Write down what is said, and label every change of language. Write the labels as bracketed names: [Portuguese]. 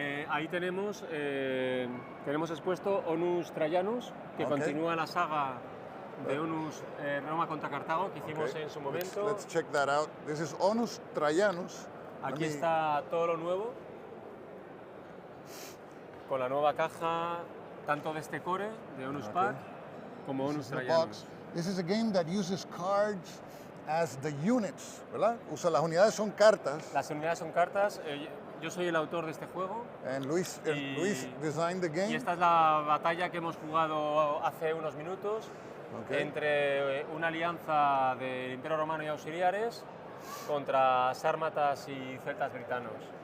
[Spanish] Ahí tenemos expuesto Onus Trajanus, que continúa la saga de Onus Roma contra Cartago, que hicimos en su momento. [English] Let's check that out. This is Onus Trajanus. [Spanish] Aquí está todo lo nuevo, con la nueva caja, tanto de este core, de Onus Pack, como Onus Trajanus. [English] This is a game that uses cards as the units, [Spanish] ¿verdad? Las unidades son cartas. Las unidades son cartas. Yo soy el autor de este juego. [English] And Luis designed the game. [Spanish] Y esta es la batalla que hemos jugado hace unos minutos entre una alianza del Imperio Romano y auxiliares contra sármatas y celtas britanos.